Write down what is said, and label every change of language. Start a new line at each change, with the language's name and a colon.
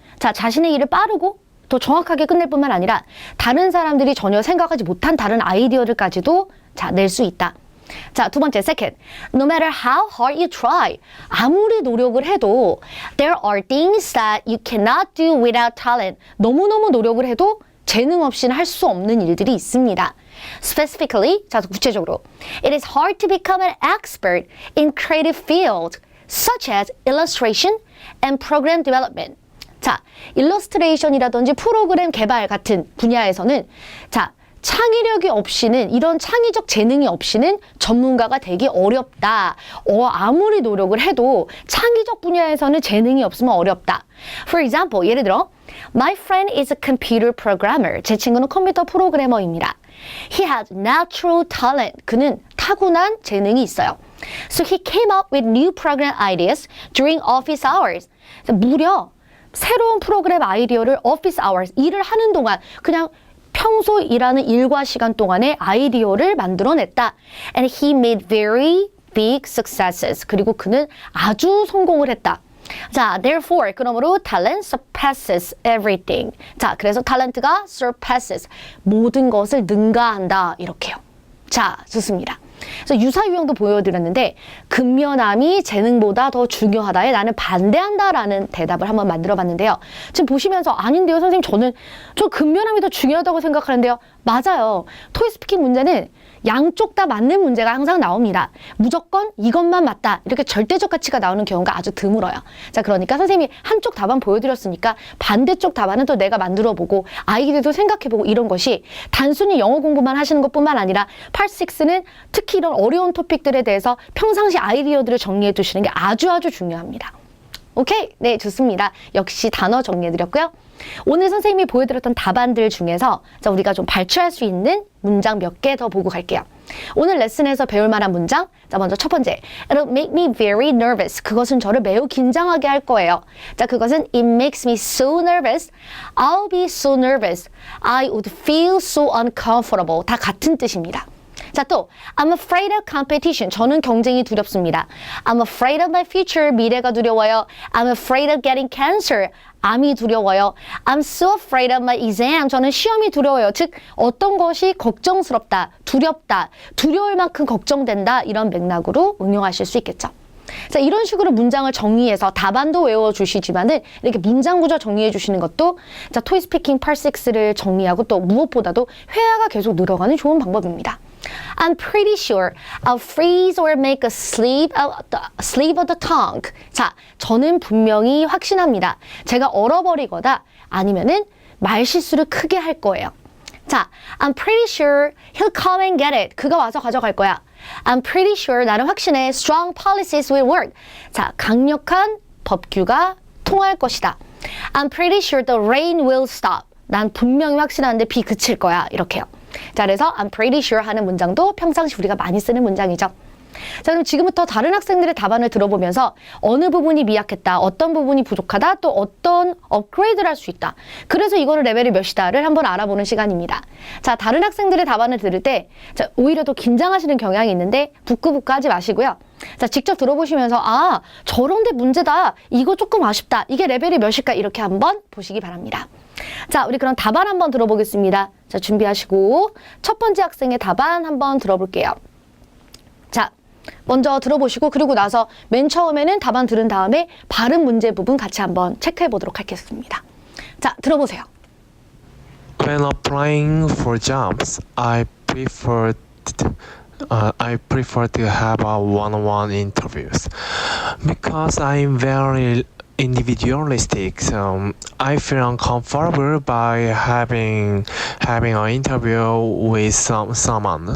Korean: 자, 자신의 일을 빠르고 더 정확하게 끝낼 뿐만 아니라 다른 사람들이 전혀 생각하지 못한 다른 아이디어들까지도 낼 수 있다. 자, 두 번째, second.
English: No matter how hard you try,
Korean: 아무리 노력을 해도
English: there are things that you cannot do without talent.
Korean: 너무너무 노력을 해도 재능 없이는 할 수 없는 일들이 있습니다.
English: Specifically,
Korean: 자, 구체적으로
English: it is hard to become an expert in creative fields such as illustration and program development.
Korean: 자, 일러스트레이션이라든지 프로그램 개발 같은 분야에서는 자, 창의력이 없이는 이런 창의적 재능이 없이는 전문가가 되기 어렵다. 아무리 노력을 해도 창의적 분야에서는 재능이 없으면 어렵다.
English: For example,
Korean: 예를 들어
English: My friend is a computer programmer.
Korean: 제 친구는 컴퓨터 프로그래머입니다.
English: He has natural talent.
Korean: 그는 타고난 재능이 있어요.
English: So he came up with new program ideas during office hours.
Korean: 무려 새로운 프로그램 아이디어를 office hours, 일을 하는 동안 그냥 평소 일하는 일과 시간 동안에 아이디어를 만들어냈다.
English: And he made very big successes.
Korean: 그리고 그는 아주 성공을 했다.
English: 자, therefore, 그러므로 talent surpasses everything.
Korean: 자, 그래서 탤런트가 surpasses, 모든 것을 능가한다. 이렇게요. 자, 좋습니다. 그래서 유사 유형도 보여드렸는데 근면함이 재능보다 더 중요하다에 나는 반대한다라는 대답을 한번 만들어봤는데요. 지금 보시면서 아닌데요, 선생님 저 근면함이 더 중요하다고 생각하는데요. 맞아요. 토익 스피킹 문제는 양쪽 다 맞는 문제가 항상 나옵니다. 무조건 이것만 맞다. 이렇게 절대적 가치가 나오는 경우가 아주 드물어요. 자, 그러니까 선생님이 한쪽 답안 보여드렸으니까 반대쪽 답안은 또 내가 만들어보고 아이들도 생각해보고 이런 것이 단순히 영어 공부만 하시는 것뿐만 아니라 Part 6는 특히 이런 어려운 토픽들에 대해서 평상시 아이디어들을 정리해 두시는 게 아주 중요합니다. 오케이? 네, 좋습니다. 역시 단어 정리해드렸고요. 오늘 선생님이 보여드렸던 답안들 중에서 자, 우리가 좀 발췌할 수 있는 문장 몇 개 더 보고 갈게요. 오늘 레슨에서 배울 만한 문장. 자, 먼저 첫 번째.
English: It'll make me very nervous.
Korean: 그것은 저를 매우 긴장하게 할 거예요. 자, 그것은
English: It makes me so nervous. I'll be so nervous. I would feel so uncomfortable.
Korean: 다 같은 뜻입니다.
English: 자, 또 I'm afraid of competition.
Korean: 저는 경쟁이 두렵습니다.
English: I'm afraid of my future.
Korean: 미래가 두려워요.
English: I'm afraid of getting cancer.
Korean: 암이 두려워요.
English: I'm so afraid of my exam.
Korean: 저는 시험이 두려워요. 즉 어떤 것이 걱정스럽다, 두렵다, 두려울 만큼 걱정된다 이런 맥락으로 응용하실 수 있겠죠. 자, 이런 식으로 문장을 정리해서 답안도 외워주시지만은 이렇게 문장 구조 정리해 주시는 것도 자, 토익 스피킹 86를 정리하고 또 무엇보다도 회화가 계속 늘어가는 좋은 방법입니다.
English: I'm pretty sure I'll freeze or make a slip of the tongue.
Korean: 자, 저는 분명히 확신합니다. 제가 얼어버리거나 아니면은 말실수를 크게 할 거예요.
English: 자, I'm pretty sure he'll come and get it.
Korean: 그가 와서 가져갈 거야.
English: I'm pretty sure
Korean: 나는 확신해
English: strong policies will work.
Korean: 자, 강력한 법규가 통할 것이다.
English: I'm pretty sure the rain will stop.
Korean: 난 분명히 확신하는데 비 그칠 거야. 이렇게요. 자, 그래서
English: I'm pretty sure
Korean: 하는 문장도 평상시 우리가 많이 쓰는 문장이죠. 자, 그럼 지금부터 다른 학생들의 답안을 들어보면서 어느 부분이 미약했다, 어떤 부분이 부족하다, 또 어떤 업그레이드를 할 수 있다. 그래서 이거를 레벨이 몇이다를 한번 알아보는 시간입니다. 자, 다른 학생들의 답안을 들을 때 자, 오히려 더 긴장하시는 경향이 있는데 부끄부끄 하지 마시고요. 자, 직접 들어보시면서 아, 저런데 문제다. 이거 조금 아쉽다. 이게 레벨이 몇일까? 이렇게 한번 보시기 바랍니다. 자, 우리 그럼 답안 한번 들어보겠습니다. 자, 준비하시고 첫 번째 학생의 답안 한번 들어볼게요. 자, 먼저 들어보시고 그리고 나서 맨 처음에는 답안 들은 다음에 발음 문제 부분 같이 한번 체크해 보도록 하겠습니다. 자, 들어보세요.
English: When applying for jobs, I prefer to have a one-on-one interviews because I'm very individualistic. So I feel uncomfortable by having an interview with someone.